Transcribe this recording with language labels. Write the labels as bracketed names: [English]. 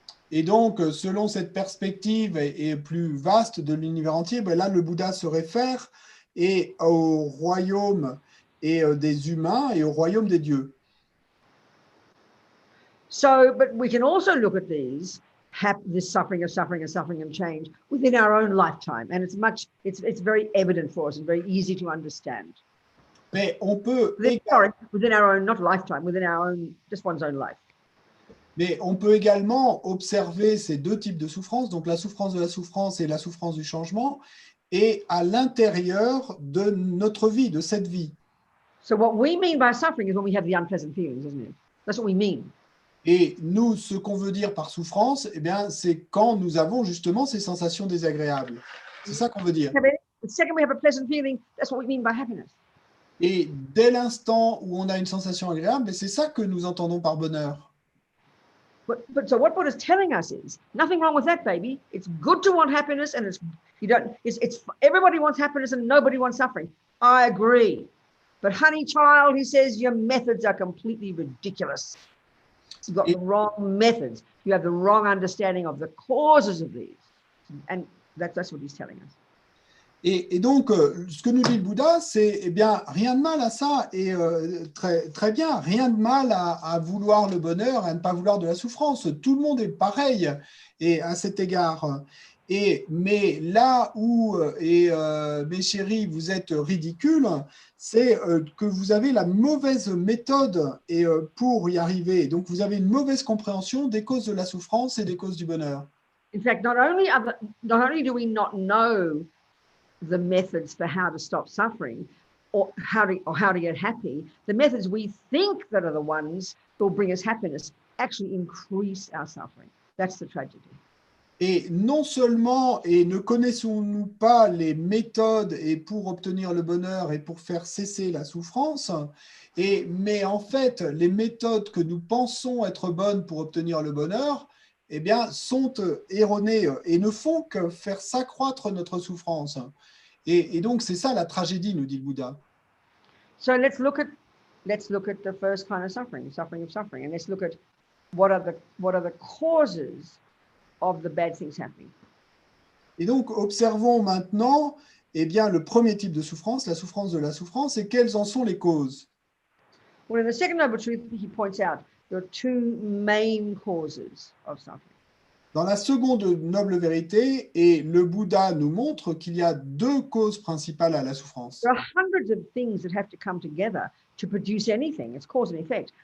[French] Et donc, selon cette perspective et plus vaste de l'univers entier, là, le Bouddha se réfère au royaume des humains et au royaume des dieux. [English] So, but we can also look at these, this suffering and suffering and suffering and change within our own lifetime. And it's very evident for us and very easy to understand. [French] Mais on peut [English] Within our own, not lifetime, within our own, just one's own life. [French] Mais on peut également observer ces deux types de souffrance, donc la souffrance de la souffrance et la souffrance du changement, et à l'intérieur de notre vie, de cette vie. [English] So what we mean by suffering is when we have the unpleasant feelings, isn't it? That's what we mean. [French] Et nous, ce qu'on veut dire par souffrance, eh bien, c'est quand nous avons justement ces sensations désagréables. C'est ça qu'on veut dire. [English] The second we have a pleasant feeling, that's what we mean by happiness. [French] Et dès l'instant où on a une sensation agréable, c'est ça que nous entendons par bonheur. [English] But so what Buddha's telling us is nothing wrong with that, baby. It's good to want happiness, and it's everybody wants happiness and nobody wants suffering. I agree. But honey child, he says, your methods are completely ridiculous. You've got the wrong methods. You have the wrong understanding of the causes of these. And that's what he's telling us. [French] Et donc, ce que nous dit le Bouddha, c'est, eh bien, rien de mal à ça, et très, très bien, rien de mal à vouloir le bonheur, à ne pas vouloir de la souffrance. Tout le monde est pareil, et à cet égard. Mais là où, mes chéris, vous êtes ridicules, c'est que vous avez la mauvaise méthode pour y arriver. Donc, vous avez une mauvaise compréhension des causes de la souffrance et des causes du bonheur. [English] In fact, not only do we not know the methods for how to stop suffering or how to get happy, the methods we think that are the ones that will bring us happiness actually increase our suffering. That's the tragedy. [French] Et non seulement ne connaissons-nous pas les méthodes pour obtenir le bonheur et pour faire cesser la souffrance, mais en fait, les méthodes que nous pensons être bonnes pour obtenir le bonheur, eh bien, sont erronées et ne font que faire s'accroître notre souffrance. Et donc, c'est ça la tragédie, nous dit le Bouddha. [English] So let's look at the first kind of suffering of suffering, and let's look at what are the causes of the bad things happening. [French] Et donc, observons maintenant, eh bien, le premier type de souffrance, la souffrance de la souffrance, et quelles en sont les causes. [English] Well, in the second noble truth, he points out there are two main causes of suffering. [French] Dans la seconde noble vérité, et le Bouddha nous montre qu'il y a deux causes principales à la souffrance. [English] There are hundreds of things that have to come together to produce anything. It's cause and effect.